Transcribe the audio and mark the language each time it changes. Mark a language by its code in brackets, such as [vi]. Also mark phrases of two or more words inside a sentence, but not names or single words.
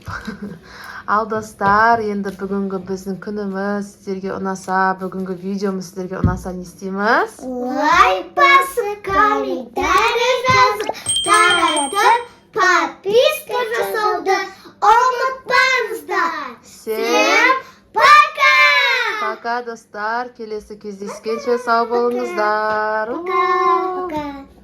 [kk] Ал достар, енді бүгінгі біздің күніміз сіздерге ұнаса, бүгінгі видеомыз сіздерге ұнаса не істейміз? Лайк басып, комментарий жазып, таратып, подписка жасауды ұмытпаңыздар. [ru] Всем пока! [kk] Пока достар, келесі кездескенше сау болыңыздар. [ru] Пока!